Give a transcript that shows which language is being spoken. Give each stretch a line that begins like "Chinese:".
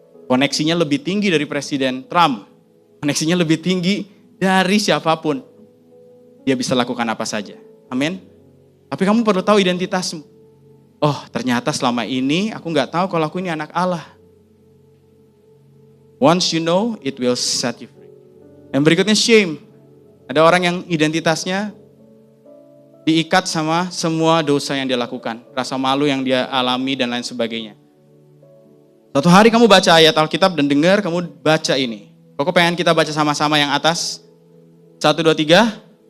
Indonesian: Koneksinya lebih tinggi dari Presiden Trump. Koneksinya lebih tinggi dari siapapun. Dia bisa lakukan apa saja. Amin. Tapi kamu perlu tahu identitasmu. Oh, ternyata selama ini aku nggak tahu kalau aku ini anak Allah.
English: Once you know, it will set you free.
Indonesian: Yang berikutnya shame. Ada orang yang identitasnya diikat sama semua dosa yang dia lakukan. Rasa malu yang dia alami dan lain sebagainya. Suatu hari kamu baca ayat Alkitab dan dengar kamu baca ini. Kok pengen kita baca sama-sama yang atas? 1, 2, 3.